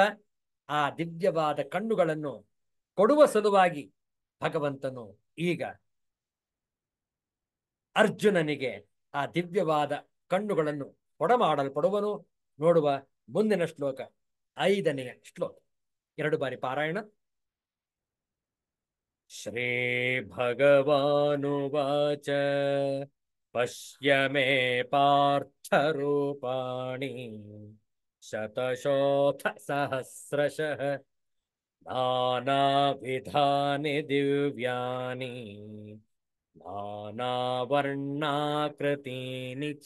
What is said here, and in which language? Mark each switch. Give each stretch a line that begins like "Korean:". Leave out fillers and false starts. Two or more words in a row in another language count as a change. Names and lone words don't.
Kannada: ಆ ದಿವ್ಯವಾದ ಕಣ್ಣುಗಳನ್ನು ಕೊಡುವ ಸಲುವಾಗಿ ಭಗವಂತನು ಈಗ ಅರ್ಜುನನಿಗೆ ಆ ದಿವ್ಯವಾದ ಕಣ್ಣುಗಳನ್ನು ಕೊಡಮಾಡಲ್ಪಡುವನು. ನೋಡುವ ಮುಂದಿನ ಶ್ಲೋಕ, 5ನೆಯ ಶ್ಲೋಕ. 2 ಬಾರಿ ಪಾರಾಯಣ.
Sanskrit: ಶ್ರೀ ಭಗವಾನುವಾಚ ಪಶ್ಯ ಮೇ ಪಾರ್ಥ ರೂಪಾಣಿ ಶತಶೋಥ ಸಹಸ್ರಶಃ ನಾನಾವಿಧಾನಿ ದಿವ್ಯಾನಿ ನಾನಾವರ್ಣಾಕೃತೀನಿ ಚ.